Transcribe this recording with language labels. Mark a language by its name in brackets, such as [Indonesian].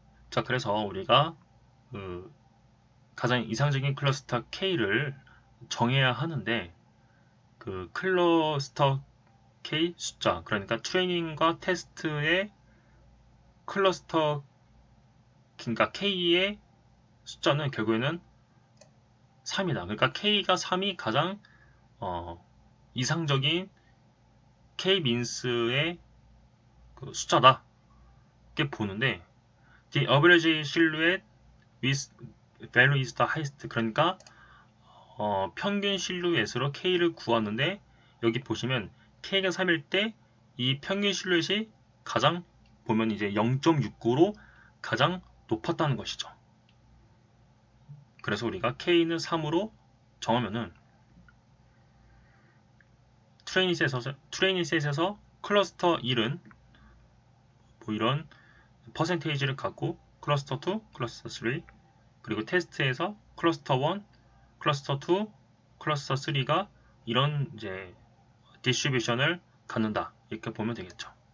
[Korean] 자, 그래서 우리가 가장 이상적인 클러스터 K를 정해야 하는데 클러스터 K 숫자, 그러니까 트레이닝과 테스트의 클러스터, 그러니까 K의 숫자는 결국에는 3이다. 그러니까 K가 3이 가장 이상적인 K-민스의 숫자다. 이렇게 보는데 [English] the average silhouette with value is the highest. [Korean] 그러니까 평균 실루엣으로 K를 구하는데 여기 보시면 K가 3일 때 이 평균 실루엣이 가장 보면 이제 0.69로 가장 높았다는 것이죠. 그래서 우리가 K는 3으로 정하면은 트레이닝셋에서 클러스터 1은 뭐 이런 퍼센테이지를 갖고 클러스터 2, 클러스터 3 그리고 테스트에서 클러스터 1, 클러스터 2, 클러스터 3가 이런 이제 디스트리뷰션을 갖는다. 이렇게 보면 되겠죠.